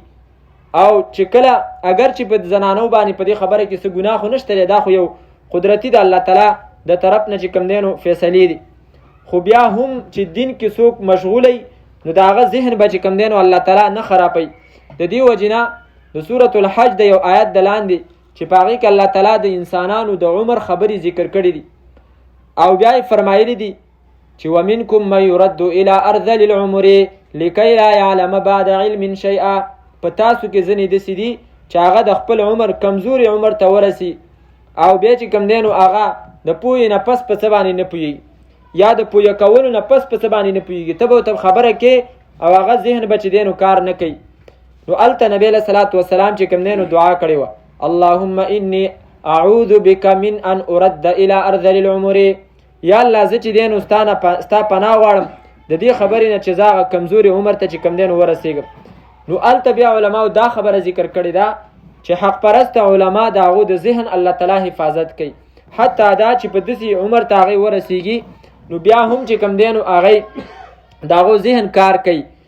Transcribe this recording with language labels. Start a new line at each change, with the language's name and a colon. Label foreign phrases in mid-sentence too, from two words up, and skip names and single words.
Pashto: او چې کله اگر چې په زنانو باندې په دې خبره کې څه ګناه خو نشته، دا خو یو قدرتي د الله تعالی د طرف نه چې کوم دی نو فیصلې دي، خو بیا هم چې دین کې څوک مشغولی نو د هغه ذهن به چې کوم دی نو الله تعالی نه خرابوي. د دې وجې نه د سورة الحج د یو آیت د لاندې چې په هغې کې الله تعالی د انسانانو د عمر خبرې ذکر کړي دي او بیا یې فرمایلی دي چې
Arabic: ومنکم من یرد الى ارذل العمر لکی لا یعلم بعد علم شیئا.
Pashto: په تاسو کې ځینې داسې دي چې هغه د خپل عمر کمزوري عمر ته ورسي او بیا چې کوم دی نو هغه د پوهې نه پس په څه باندې نه پوهېږي یا د پوهه کولو نه پس په څه باندې نه پوهېږي، ته به ورته خبره کې او هغه ذهن به چې دی نو کار نه کوي. نو هلته نبی
Arabic: علیه صلات وسلام
Pashto: چې کوم دی نو دعا کړې وه
Arabic: اللهم انی اعوذ بک من ان ارد الى ارذل العمر،
Pashto: یا الله زه چې دی نو ستا پناه غواړم د دې خبرې نه چې زه هغه کمزوري عمر ته چې کوم دی نو ورسېږم. نو هلته بیا علماو دا خبره ذکر کړې ده چې حق پرست علما د هغو د ذهن الله تعالی حفاظت کوي، حتی دا چې په داسې عمر ته هغې ورسېږي نو بیا هم چې کوم دی نو هغې د هغو ذهن کار کوي.